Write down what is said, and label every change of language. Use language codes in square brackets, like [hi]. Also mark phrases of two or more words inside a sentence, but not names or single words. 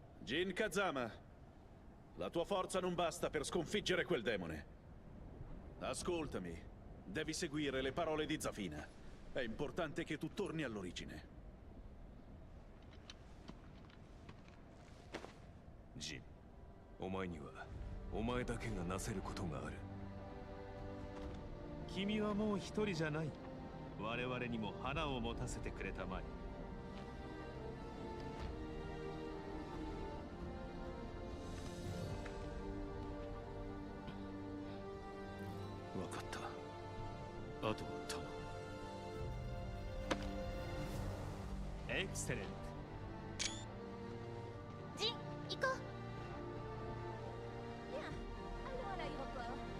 [it] Jin Kazama, la tua forza non basta per sconfiggere quel demone. Ascoltami, devi seguire le parole di Zafina. È importante che tu torni all'origine. [ja] Jin, お前にはお前だけがなせることがある。君はもう一人じゃない。我々にも花を持たせてくれたまえ。わかった。あとは頼む。エクセレント。ジン、行こう。 [fr] Viens, allons à l'aéroport.